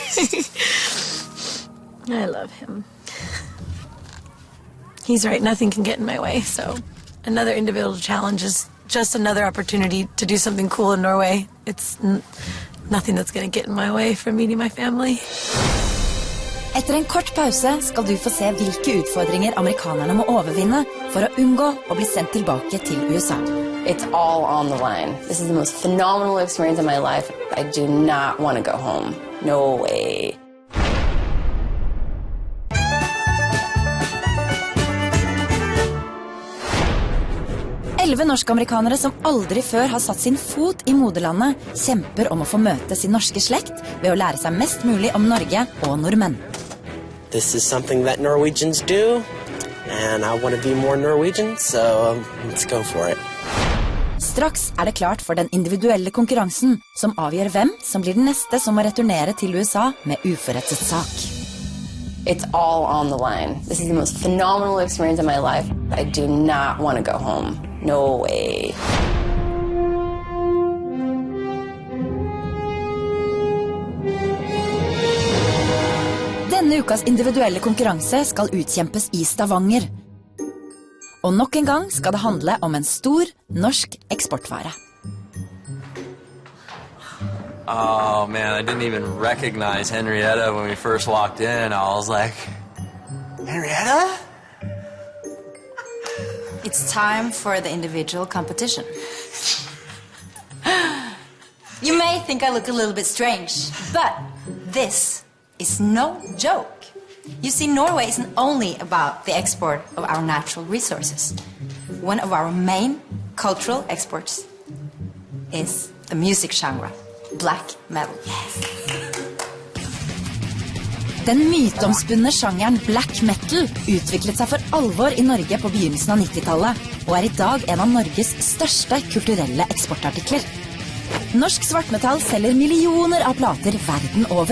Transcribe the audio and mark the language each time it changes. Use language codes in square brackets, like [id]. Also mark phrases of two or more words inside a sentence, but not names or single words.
[en] I love him. He's right, nothing can get in my way, so another individual challenge is just another opportunity to do something cool in Norway. It's nothing that's going to get in my way from meeting my family. [no] Etter en kort pause skal du få se hvilke utfordringer amerikanerne må overvinne for å unngå å bli sendt tilbake til USA. [en] It's all on the line. This is the most phenomenal experience of my life. I do not want to go home. No way. [no] 11 norsk-amerikanere som aldri før har satt sin fot i moderlandet, kjemper om å få møte sin norske slekt ved å lære seg mest mulig om Norge og nordmenn. [en] This is something that Norwegians do, and I want to be more Norwegian, so let's go for it. [no] Straks er det klart for den individuelle konkurransen, som avgjør hvem som blir den neste som må returnere til USA med uforrettet sak. [en] It's all on the line. This is the most phenomenal experience of my life. I do not want to go home. No way. [no] Denne ukas individuelle konkurranse skal utkjempes i Stavanger. Og nok en gang skal det handle om en stor norsk eksportvare. [en] Oh, man, I didn't even recognize Henrietta when we first walked in. I was like, Henrietta? It's time for the individual competition. You may think I look a little bit strange, but this is no joke. You see, Norway isn't only about the export of our natural resources. One of our main cultural exports is the music genre, black metal. [no] Den myteomspunne sjangeren [en] black metal [no] utviklet seg for alvor I Norge på begynnelsen av 90-tallet, og I dag en av Norges største kulturelle eksportartikler. Norsk svartmetall selger millioner av plater verden over.